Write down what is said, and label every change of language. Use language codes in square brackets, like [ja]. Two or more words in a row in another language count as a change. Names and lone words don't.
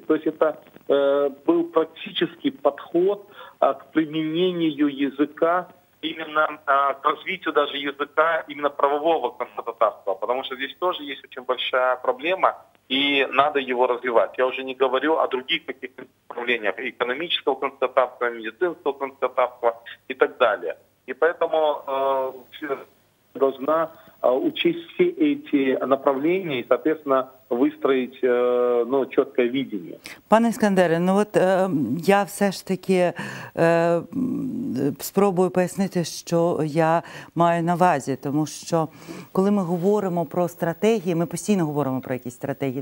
[ru] То есть это был практический подход к применению языка, именно к развитию даже языка, именно правового крымско-татарского, потому что здесь тоже есть очень большая проблема, и надо его развивать. Я уже не говорю о других каких-то направлениях экономического крымско-татарского, медицинского крымско-татарского и так далее. И поэтому должна учесть все эти направления и, соответственно, [uk] вистроїть чітке видіння. Пане Іскандере, я все ж таки спробую пояснити, що я маю на увазі, тому що коли ми говоримо про стратегії, ми постійно говоримо про якісь стратегії.